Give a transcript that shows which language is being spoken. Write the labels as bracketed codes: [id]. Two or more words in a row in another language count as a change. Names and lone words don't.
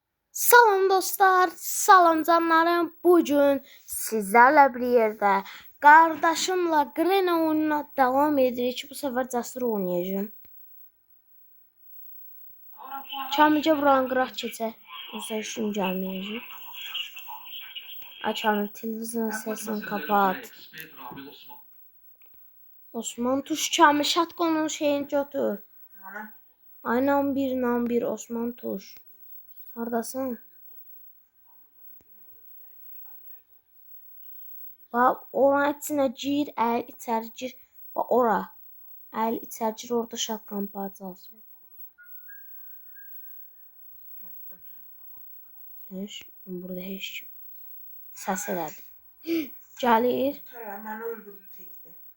[az] Salam dostlar, salam canlarım. [tr] Bugün sizlerle bir yerde kardeşimle Green oyununa devam edirik. [az] Bu sefer Cəsur oynayacağım. Kamilcə buranı qıraq keçək. Yoxsa işim gəlməyəcək. Kamil, [tr] televizyon sesini kapat. [az] Osman Tuş, Kamil şatqonun şeyini götür. Aynen bir Osman Tuş. Haradasın? Bax, oranın içine gir, əl içəri gir. Bax, ora. Əl içəri gir, orada şatqan parçası var. Burada heç kim. Səs elədi. Gəlir. Məni öldürdü təkdə.